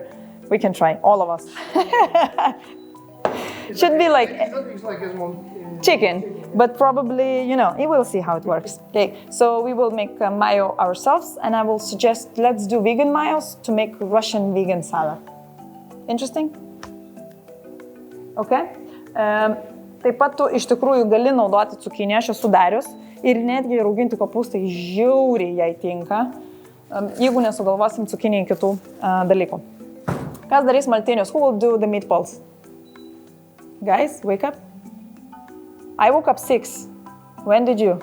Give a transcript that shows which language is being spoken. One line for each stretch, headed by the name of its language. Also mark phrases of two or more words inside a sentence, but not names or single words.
English: We can try, all of us. Should be like chicken, but probably, you know, we'll see how it works. Okay, so we will make mayo ourselves, and I will suggest let's do vegan mayos to make Russian vegan salad. Interesting? Okay.
Lithuanian: Taip pat tu iš tikrųjų gali naudoti cukinį, aš esu darius, ir netgi rauginti kopūstai žiauriai jai tinka, jeigu nesugalvosim cukinį kitų dalykų. Kas darys maltinius?
English: Who will do the meatballs? Guys, wake up. I woke up 6. When did you?